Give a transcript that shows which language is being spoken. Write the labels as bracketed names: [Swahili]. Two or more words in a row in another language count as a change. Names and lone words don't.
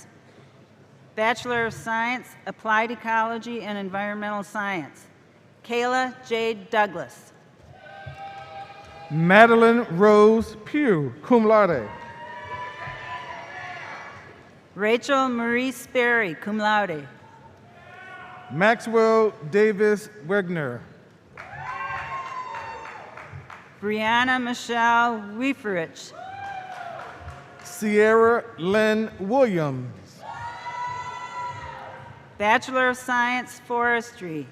[English] Bachelor of Science, Applied Ecology and Environmental Science. Kayla Jade Douglas. Madeline Rose Pugh, [Latin] cum laude. [English] Rachel Marie Sperry, [Latin] cum laude. [English] Maxwell Davis Wegner. Brianna Michelle Wieferich. Sierra Lynn Williams. Bachelor of Science, Forestry.